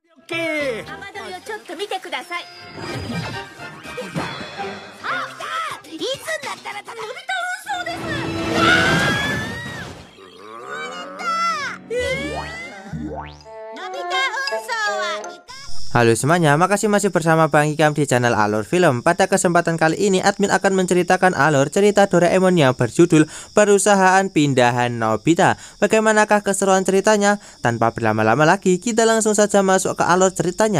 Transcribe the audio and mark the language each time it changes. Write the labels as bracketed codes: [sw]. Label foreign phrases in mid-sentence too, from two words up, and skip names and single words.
[ja] け。雨どいをちょっと見てください。あ、いつになったらのび太運送です。のび太運送は [id] Halo semuanya, makasih masih bersama Bang Hikam di channel Alur Film. Pada kesempatan kali ini admin akan menceritakan alur cerita Doraemon yang berjudul Perusahaan Pindahan Nobita. Bagaimanakah keseruan ceritanya? Tanpa berlama-lama lagi, kita langsung saja masuk ke alur ceritanya.